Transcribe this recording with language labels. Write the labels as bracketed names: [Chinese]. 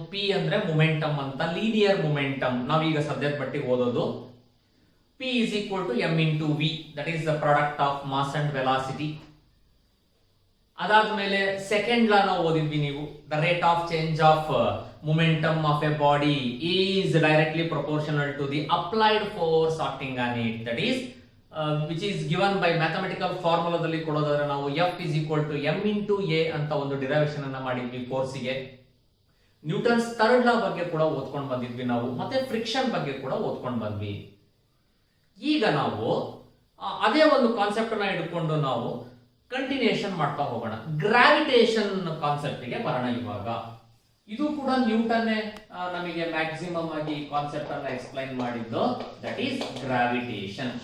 [Kannada] P ಅಂದ್ರೆ momentum ಅಂತ, linear momentum ನಾವೀಗ ಸದ್ಯದ ಮಟ್ಟಿಗೆ ಓದೋದು. [English] P is equal to m into v, that is the product of mass and velocity. [Kannada] ಅದಾದ್ಮೇಲೆ ಸೆಕೆಂಡ್ ಲಾ ನಾವು ಓದಿದ್ವಿ ನೀವು. [English] The rate of change of momentum of a body is directly proportional to the applied force acting on it, that is which is given by mathematical [Kannada] ಫಾರ್ಮುಲಾದಲ್ಲಿ ಕೊಡೋದಾದ್ರೆ ನಾವು [English] F is equal to m into a [Kannada] ಅಂತ ಒಂದು derivation ಅನ್ನ ಮಾಡಿದ್ವಿ ಫೋರ್ಸಿಗೆ. Newton's third ಲಾ ಬಗ್ಗೆ ಕೂಡ ಓದ್ಕೊಂಡು ಬಂದಿದ್ವಿ ನಾವು, ಮತ್ತೆ ಫ್ರಿಕ್ಷನ್ ಬಗ್ಗೆ ಕೂಡ ಓದ್ಕೊಂಡು ಬಂದ್ವಿ. ಈಗ ನಾವು ಅದೇ ಒಂದು ಕಾನ್ಸೆಪ್ಟ್ ಅನ್ನ ಇಟ್ಕೊಂಡು ನಾವು ಕಂಟಿನ್ಯೂಷನ್ ಮಾಡ್ತಾ ಹೋಗೋಣ. ಗ್ರಾವಿಟೇಷನ್ ಕಾನ್ಸೆಪ್ಟ್ ಗೆ ಬರೋಣ ಇವಾಗ. ಇದು ಕೂಡ ನ್ಯೂಟನ್ ನಮಗೆ ಮ್ಯಾಕ್ಸಿಮಮ್ ಆಗಿ ಕಾನ್ಸೆಪ್ಟ್ ಅನ್ನ ಎಕ್ಸ್ಪ್ಲೈನ್ ಮಾಡಿದ್ದು, [English] That is gravitation.